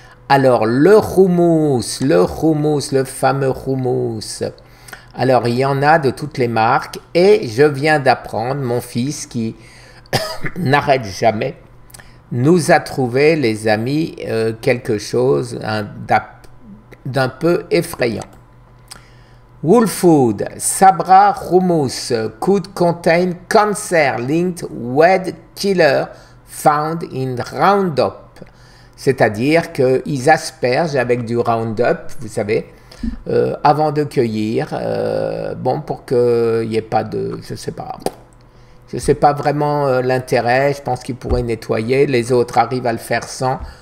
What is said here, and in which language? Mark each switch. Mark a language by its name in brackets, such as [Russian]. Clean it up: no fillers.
[French] Alors, le hummus, le fameux hummus. Alors, il y en a de toutes les marques, et je viens d'apprendre, mon fils qui n'arrête jamais, nous a trouvé, les amis, quelque chose d'un peu effrayant. [English] Wool Food, Sabra Hummus could contain cancer-linked weed killer found in Roundup. [French] C'est-à-dire qu'ils aspergent avec du Roundup, vous savez, avant de cueillir, bon, pour qu'il n'y ait pas de, je sais pas vraiment l'intérêt, je pense qu'ils pourraient nettoyer, les autres arrivent à le faire sans.